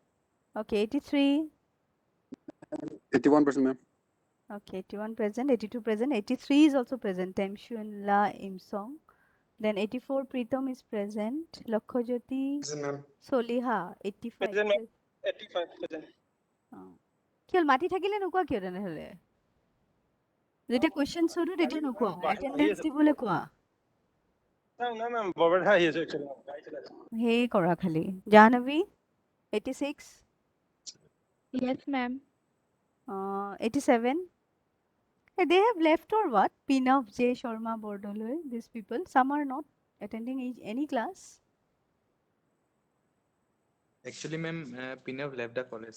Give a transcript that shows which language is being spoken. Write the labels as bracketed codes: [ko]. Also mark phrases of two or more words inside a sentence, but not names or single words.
[en] okay, 83, 81 present, ma'am. okay, 81 present, 82 present, 83 is also present. Temshunla Imsong. Then 84, Pritam is present. Lakhojyoti Present, ma'am. Soliha, 85. Present, ma'am. 85 present. [as] কি হ'ল মাতি থাকিলে নোকোৱা কিয় তেনেহ'লে যেতিয়া কুৱেশ্যন সোধো তেতিয়া নোকোৱা এটেনডেন্স দিবলৈ কোৱা [en] No, ma'am. Barbara is actually. [as] সেই কৰা খালি জাহ্নৱী 86 [en] Yes, ma'am. 87 Hey, they have left or what? Pinav J. Sharma Bordoloi, these people. Some are not attending any class. Actually, ma'am, Pinav left the college.